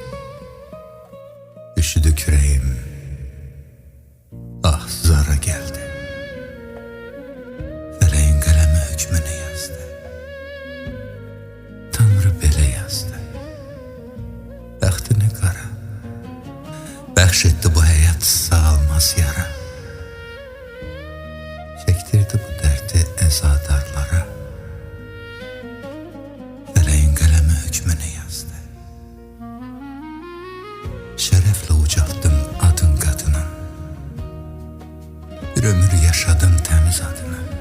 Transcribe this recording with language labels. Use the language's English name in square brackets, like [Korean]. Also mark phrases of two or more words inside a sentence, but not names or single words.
[Turkish] Üşüdü kürəyim, ah zara geldi. [Azerbaijani] Fələyin qələmi hükmünü yazdı. Tanrı belə yazdı. Bəxtini qara, bəxş etdi bu həyat sağalmaz yara. [Turkish] Çektirdi bu derdi ezadarlara. Feleğin kalemi hükmünü yazdı. Şerefle ucalttım adın kadının. Bir ömür yaşadın temiz adını.